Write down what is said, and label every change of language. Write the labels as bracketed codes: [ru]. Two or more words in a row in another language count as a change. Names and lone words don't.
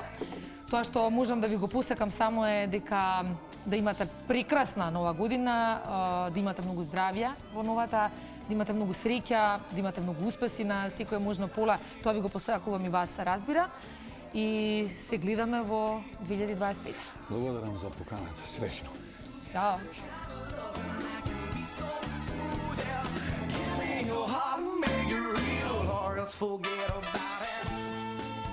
[mk] Тоа што можам да ви го посекам само е дека да имате прекрасна Нова година, да имате многу здравје во новата, да имате многу среќа, да имате многу успеси на секое можно поле. Тоа ви го посакувам и вас, се разбира. И се гледаме во 2025. Благодарам за поканата, среќно. Чао. [en] Your heart and make it real, or else forget about it.